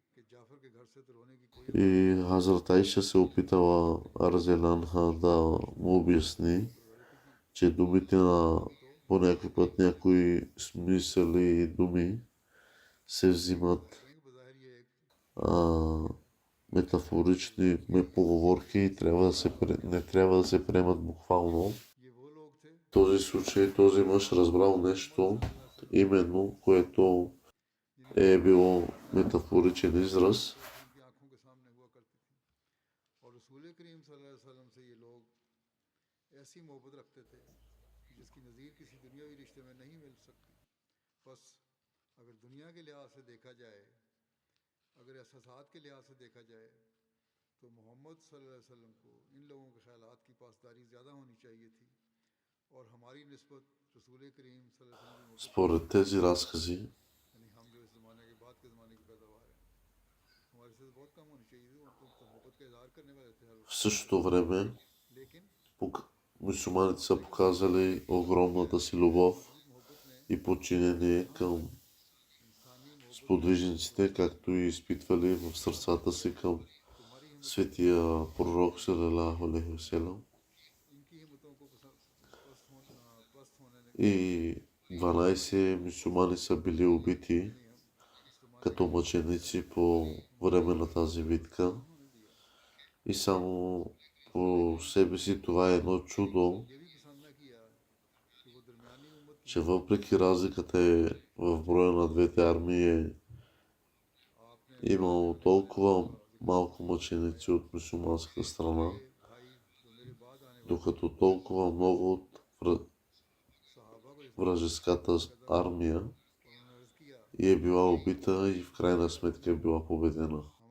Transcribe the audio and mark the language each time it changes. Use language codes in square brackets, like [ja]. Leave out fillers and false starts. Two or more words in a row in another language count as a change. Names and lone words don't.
[bg] И Хазрат Айша се опитала Разеланха да му обясни, че думите на по някой път някои смисъли и думи се взимат метафорични поговорки и не трябва да се приемат буквално. В този случай този мъж разбрал нещо, именно което е било метафоричен израз. [ur] اگر احساسات کے لحاظ سے دیکھا جائے تو محمد [ar] صلى الله عليه وسلم [ur] کو ان لوگوں کے خیالات کی پاسداری زیادہ ہونی چاہیے تھی اور ہماری نسبت رسول کریم [ar] صلى الله عليه وسلم [bg] Според тези разкази, [ur] یعنی ہم جو اس زمانے کے بعد کے زمانے کی پیداوار ہے ہمارے سے بہت کم ہونی چاہیے تھی ان کو تو محبت کا اظہار کرنے والے تھے [bg] в същото време [ur] लेकिन [bg] мюсюлманите са показали огромната си любов и подчинение към сподвижниците, както и изпитвали в сърцата си към светия пророк [ar] صلى الله عليه وسلم. [bg] И 12 мюсюлмани са били убити като мъченици по време на тази битка. И само по себе си това е едно чудо, че въпреки разликата в броя на двете армии имало толкова малко мъченици от мюсюлманска страна, докато толкова много от вражеската армия и е била убита и в крайна сметка е била победена.